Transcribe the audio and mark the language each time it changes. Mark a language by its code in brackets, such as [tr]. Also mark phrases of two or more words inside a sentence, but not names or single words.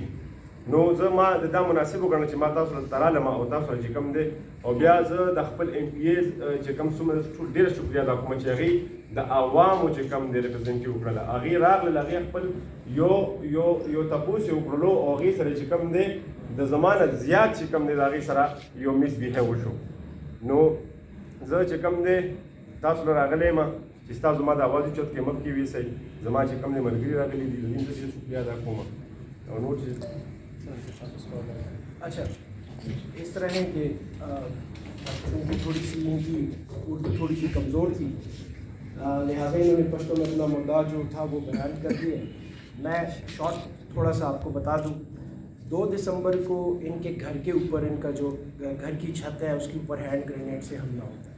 [ps] نو زه ما دا مناسب وګڼم چې ما تاسو سره رالم او تاسو سره چې کوم دی او بیا زه د خپل ایم پی ایز چې کوم څومره ټول ډېره شکریه ادا کوم چې هغې د عوامو چې کوم دی ریپرزنټیټ وکړله هغې راغلل هغې خپل یو تپوس یې وکړلو او هغې سره چې کوم دی د زما نه زیات چې کوم دی د هغې سره یو میس بیهیو وشو. نو زه چې کوم دی تاسو له راغلی یم چې ستاسو زما د اواز اوچت کې مخکې ویسئ زما چې کوم دی ملګري راغلي دي د دې ته شکریه ادا کوم او نور چې [ur] اچھا اس طرح ہے کہ اردو تھوڑی سی ان کی اردو تھوڑی سی کمزور تھی لہٰذا انہوں نے پشتو میں اپنا مدعا جو تھا وہ بیان کر دیا. میں شارٹ تھوڑا سا آپ کو بتا دوں. 2 دسمبر کو ان کے گھر کے اوپر ان کا جو گھر کی چھت ہے اس کے اوپر [en] hand grenade [ur] سے حملہ ہوتا ہے.